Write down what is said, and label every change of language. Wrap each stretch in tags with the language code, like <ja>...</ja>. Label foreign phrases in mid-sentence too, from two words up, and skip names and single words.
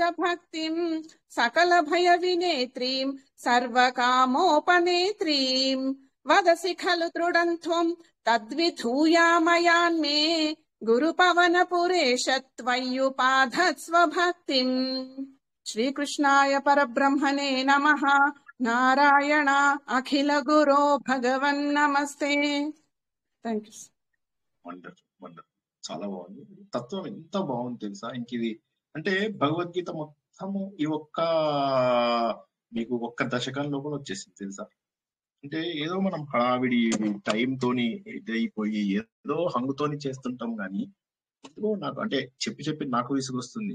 <sa>भक्तिं सकलभयविनेत्रीं सर्वकामोपनेत्रीं वदसि खलु दृढं त्वं तद्विधूयामयान्मे गुरुपवनपुरेश त्वय्युपाधत्स्व भक्तिम् श्रीकृष्णाय परब्रह्मणे नमः नारायण अखिल गुरो भगवन् नमस्ते</sa> <en>thank you</en> <te>వండర్ఫుల్ చాలా బాగుంది. తత్వం ఎంత బాగుంది తెలుసా? ఇంక ఇది అంటే భగవద్గీత మొత్తము ఈ మీకు ఒక్క దశకం లోపల వచ్చేసింది తెలుసా? అంటే ఏదో మనం హడావిడి టైం తోని ఇదైపోయి ఏదో హంగుతోని చేస్తుంటాం కానీ ఏదో నాకు అంటే చెప్పి నాకు విసుగొస్తుంది.</te>